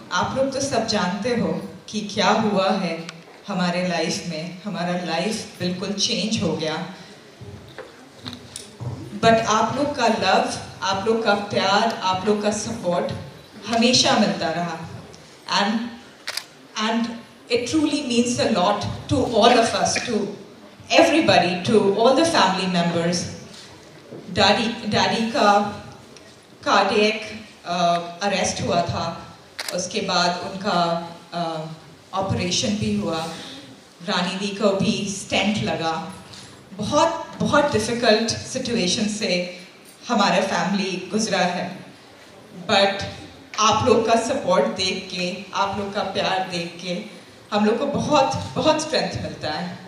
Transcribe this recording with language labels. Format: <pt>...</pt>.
<hi>आप लोग तो सब जानते हो कि क्या हुआ है हमारे लाइफ में। हमारा लाइफ बिल्कुल चेंज हो गया। बट आप लोग का लव, आप लोग का प्यार, आप लोग का सपोर्ट हमेशा मिलता रहा।</hi> <en>And it truly means a lot to all of us, to everybody, to all the family members.</en> <hi>Daddy का कार्डियक अरेस्ट हुआ था, उसके बाद उनका ऑपरेशन भी हुआ, रानी दी को भी स्टेंट लगा। बहुत बहुत डिफ़िकल्ट सिचुएशन से हमारा फैमिली गुजरा है, बट आप लोग का सपोर्ट देख के, आप लोग का प्यार देख के हम लोग को बहुत बहुत स्ट्रेंथ मिलता है।</hi>